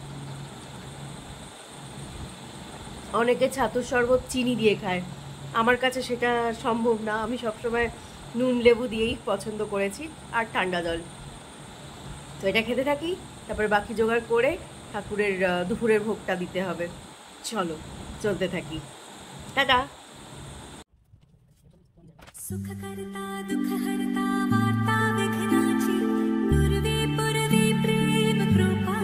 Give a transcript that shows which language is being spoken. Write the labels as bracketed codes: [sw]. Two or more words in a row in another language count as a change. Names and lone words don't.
[bn] অনেকে ছাতুর শরবত চিনি দিয়ে খায়, আমার কাছে সেটা সম্ভব না। আমি সবসময় নুন লেবু দিয়েই পছন্দ করেছি, আর ঠান্ডা জল। তো এটা খেতে থাকি, তারপরে বাকি জোগাড় করে ঠাকুরের দুপুরের ভোগটা দিতে হবে। চলো চলতে থাকি, টাটা। [mr] सुख करता दुख हरता वार्ता विघ्नाची पूर्वी पूर्वी प्रेम कृपा